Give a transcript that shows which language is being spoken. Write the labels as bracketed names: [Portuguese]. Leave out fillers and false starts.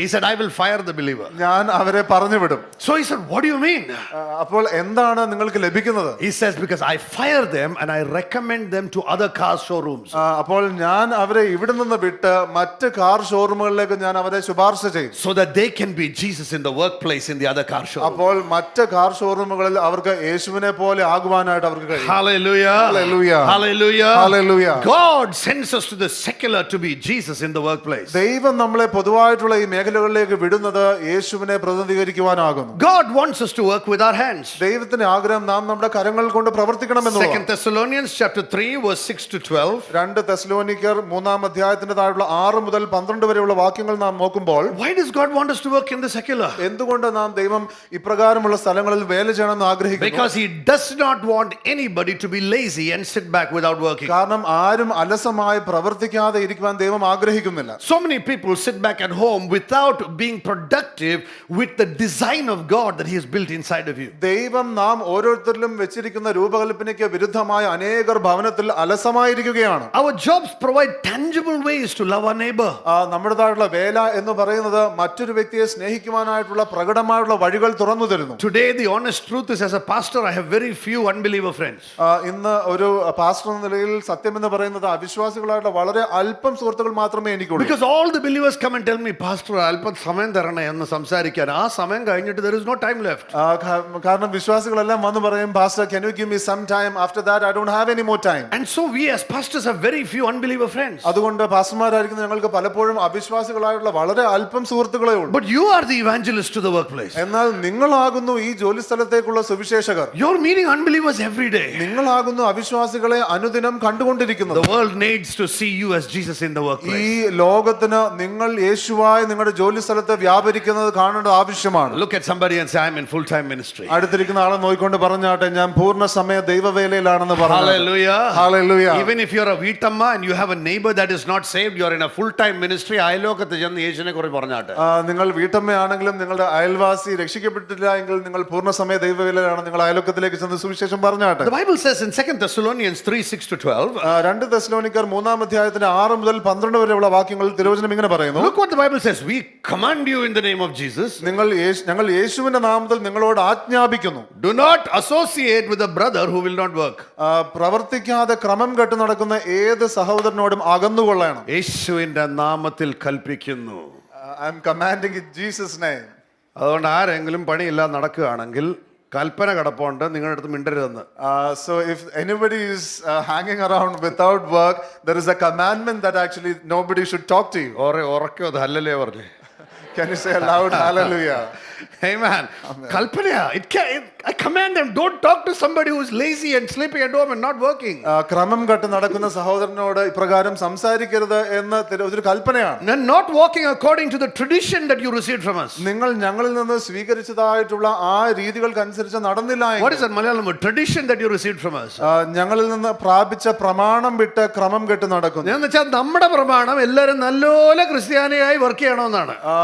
[English] He said, I will fire the believer. [Malayalam] ഞാൻ അവരെ പറഞ്ഞു വിടും. [English] So he said, what do you mean? [Malayalam] അപ്പോൾ എന്താണ് നിങ്ങൾക്ക് ലഭിക്കുന്നത്? [English] He says, because I fire them and I recommend them to other car showrooms. [Malayalam] അപ്പോൾ ഞാൻ അവരെ ഇവിടെ നിന്ന് വിട്ട് മറ്റ് കാർ ഷോറൂമുകളിലേക്ക് ഞാൻ അവരെ ശുപാർശ ചെയ്യും. [English] So that they can be Jesus in the workplace in the other car showroom. [Malayalam] അപ്പോൾ മറ്റ് കാർ ഷോറൂമുകളിൽ അവർക്ക് യേശുവിനെ പോലെ ആകുവാനായിട്ട് അവർക്ക് കഴിയും. [English] Hallelujah. Hallelujah. Hallelujah. Hallelujah. God sends us to the secular to be Jesus in the workplace. [Malayalam] ദൈവം നമ്മളെ പൊതുവായിട്ടുള്ള ഈ മേഖലകളിലേക്ക് വിടുന്നത് യേശുവിനെ പ്രതിനിധീകരിക്കുവാനാകുന്നു. [English] God wants us to work with our hands. [Malayalam] ദൈവത്തിന്റെ ആഗ്രഹം നാം നമ്മുടെ കരങ്ങൾ കൊണ്ട് പ്രവർത്തിക്കണമെന്നുള്ളതാണ്. [English] 2 Thessalonians chapter 3 verse 6 to 12. [Malayalam] 2 തെസ്സലോനിക്കർ 3-ാം അധ്യായത്തിന്റെ താഴെയുള്ള 6 മുതൽ 12 വരെയുള്ള വാക്യങ്ങൾ നാം നോക്കുമ്പോൾ, [English] Why does God want us to work in the secular? [Malayalam] എന്തുകൊണ്ട് നാം ദൈവം ഇപ്രകാരമുള്ള സ്ഥലങ്ങളിൽ വേല ചെയ്യണമെന്ന് ആഗ്രഹിക്കുന്നു? [English] Because he does not want anybody to be lazy and sit back without working. [Malayalam] കാരണം ആരും അലസമായി പ്രവർത്തിക്കാതെ ഇരിക്കുവാൻ ദൈവം ആഗ്രഹിക്കുന്നില്ല. [English] So many people sit back at home without being productive with the design of God that he has built inside of you. [Malayalam] ദൈവം നാം ഓരോരുത്തരിലും വെച്ചിരിക്കുന്ന രൂപകൽപ്പനയ്ക്ക് വിരുദ്ധമായ അനേകർ ഭവനത്തിൽ അലസമായിരിക്കുകയാണ്. [English] Our jobs provide tangible ways to love our neighbor. [Malayalam] നമ്മുടേതായിട്ടുള്ള വേല എന്ന് പറയുന്നത് മറ്റൊരു വ്യക്തിയെ സ്നേഹിക്കുവാനായിട്ടുള്ള പ്രകടമായുള്ള വഴികൾ തുറന്നു തരുന്നു. [English] Today the honest truth is, as a pastor I have very few unbeliever friends. [Malayalam] ഇന്ന് ഒരു പാസ്റ്റർ എന്ന നിലയിൽ സത്യം എന്ന് പറയുന്നത് അവിശ്വാസികളായിട്ടുള്ള വളരെ അല്പം സുഹൃത്തുക്കൾ മാത്രമേ എനിക്കുള്ളൂ. [English] Because all the believers come and tell me, pastor [Malayalam] അല്പം സമയം തരണേ എന്ന് സംസാരിക്കാൻ. ആ സമയം കഴിഞ്ഞിട്ട് [English] there is no time left. [Malayalam] കാരണം വിശ്വാസികളെല്ലാം വന്ന് പറയും, [English] pastor can you give me some time, after that I don't have any more time. And so we as pastors have very few unbeliever friends. [Malayalam] അതുകൊണ്ട് പാസ്റ്റർമാരായിരിക്കുന്ന ഞങ്ങൾക്ക് പലപ്പോഴും അവിശ്വാസികളായിട്ടുള്ള വളരെ അല്പം സുഹൃത്തുക്കളെ ഉള്ളൂ. [English] But you are the evangelist to the workplace. [Malayalam] എന്നാൽ നിങ്ങളാകുന്നു ഈ ജോലി സ്ഥലത്തേക്കുള്ള സുവിശേഷകർ. [English] You're meeting unbelievers every day. [Malayalam] നിങ്ങളാകുന്നു അവിശ്വാസികളെ അനുദിനം കണ്ടുകൊണ്ടിരിക്കുന്നത്. [English] The world needs to see you as Jesus in the workplace. [Malayalam] ഈ ലോകത്തിന് നിങ്ങൾ യേശുവായി നിങ്ങളുടെ ജോലി സ്ഥലത്ത് വ്യാപരിക്കുന്നത് കാണേണ്ടത് ആവശ്യമാണ്. [English] Look at somebody and say, I'm in full time ministry. [Malayalam] അടുത്തിരിക്കുന്ന ആളെ നോക്കിക്കൊണ്ട് പറഞ്ഞാട്ടെ, ഞാൻ പൂർണ്ണ സമയ ദൈവവേലയിലാണെന്ന് പറഞ്ഞു. [English] Hallelujah. Hallelujah. Even if you're a വീട്ടമ്മ and you have a neighbor that is not saved, you're in a full time ministry. [Malayalam] അയലോകത്ത് ചെന്ന് യേശുവിനെ കുറിച്ച് പറഞ്ഞാട്ടെ. നിങ്ങൾ വീട്ടമ്മയാണെങ്കിലും നിങ്ങളുടെ അയൽവാസി രക്ഷിക്കപ്പെട്ടില്ല എങ്കിൽ നിങ്ങൾ പൂർണ്ണ സമയ ദൈവവേലയിലാണ്. നിങ്ങൾ അയലോകത്തിലേക്ക് ചെന്ന് സുവിശേഷം പറഞ്ഞാട്ടെ. [English] The Bible says in 2 Thessalonians 3:6 to 12. [Malayalam] 2 തെസ്സലോനിക്കർ 3-ാം അധ്യായത്തിന്റെ 6 മുതൽ 12 വരെയുള്ള വാക്യങ്ങളിൽ തിരുവചനം ഇങ്ങനെ പറയുന്നു. [English] Look what the Bible says. We command you in the name of Jesus. [Malayalam] ഞങ്ങൾ യേശുവിന്റെ നാമത്തിൽ നിങ്ങളോട് ആജ്ഞാപിക്കുന്നു. [English] Do not associate with a brother who will not work. [Malayalam] പ്രവർത്തിക്കാതെ ക്രമം കെട്ടു നടക്കുന്ന ഏത് സഹോദരനോടും അകന്നുകൊള്ളണം. യേശുവിന്റെ നാമത്തിൽ കൽപ്പിക്കുന്നു. [English] I am commanding in Jesus name. [Malayalam] അതുകൊണ്ട് ആരെങ്കിലും പണിയില്ലാതെ നടക്കുകയാണെങ്കിൽ കൽപ്പന കിടപ്പുണ്ട് നിങ്ങളുടെ അടുത്ത് മിണ്ടരുതെന്ന്. [English] So if anybody is hanging around without work, there is a commandment that actually nobody should talk to you. [Malayalam] ഉറക്കോ അത് ഹല്ലേലൂയ പറഞ്ഞേ. [English] Can you say a loud hallelujah? Amen. Kalpana, I command them, don't talk to somebody who is lazy and sleeping at home and not working. [Malayalam] ക്രമം കെട്ട് നടക്കുന്ന സഹോദരനോട് ഇപ്രകാരം സംസാരിക്കരുത് എന്ന് ഒരു കൽപ്പനയാണ്. [English] And not walking according to the tradition that you received from us. [Malayalam] നിങ്ങൾ ഞങ്ങളിൽ നിന്ന് സ്വീകരിച്ചതായിട്ടുള്ള ആ രീതികൾക്കനുസരിച്ച് നടന്നില്ല. [English] What is that Malayalam word? Tradition that you received from us. [Malayalam] ഞങ്ങളിൽ നിന്ന് പ്രാപിച്ച പ്രമാണം വിട്ട് ക്രമം കെട്ട് നടക്കുന്നു. എന്ന് വെച്ചാൽ നമ്മുടെ പ്രമാണം എല്ലാവരും നല്ലപോലെ ക്രിസ്ത്യാനിയായി വർക്ക് ചെയ്യണമെന്നാണ്.